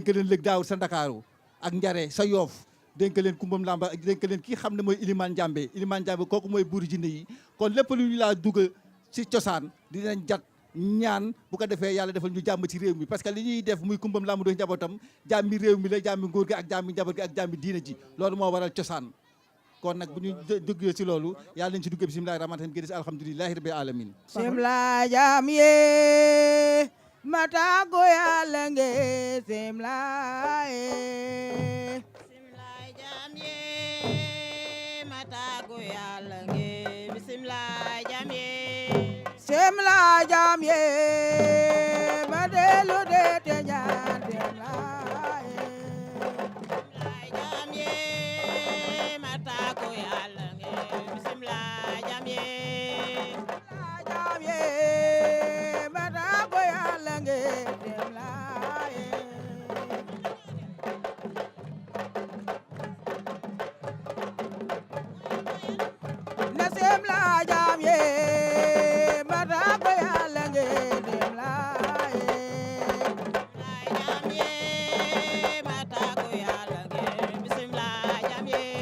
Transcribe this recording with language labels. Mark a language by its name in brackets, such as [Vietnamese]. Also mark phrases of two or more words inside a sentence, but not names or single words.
[Wolof] leen lëg daawul sa Ndakaaru ak njare sa Yoof dénk leen kumbam lamba dénk leen kii xam ne mooy Ilimaan Njàmbe kooku mooy buuru jinne yi kon lépp lu ñu laa dugg si cosaan dinañ jat ñaan bu ko defee yàlla defal ñu jàmm ci réew mi [French] parce que [Wolof] li ñuy def muy kumbam lamba doy njabootam jàmmi réew mi la jàmmi nguur gi ak jàmmi njaboot gi ak jàmmi diina ji loolu moo waral cosaan kon nag bu ñu duggee ci loolu yàlla nañ ci duggee [Arabic] بسم الله الرحمن الرحيم [Wolof] gis [Arabic] الحمد لله رب العالمين [Wolof] simla jam ye mata go yàlla nge simla jam ye mata go yàlla nge bismillah jam ye simla jam ye madelu de te ñaan simla jam ye mata go yàlla nge bismillah jam ye jam ye mata go yàlla nge simla na simla jam ye mata go yàlla nge simla jam ye mata go yàlla nge bismillah jam ye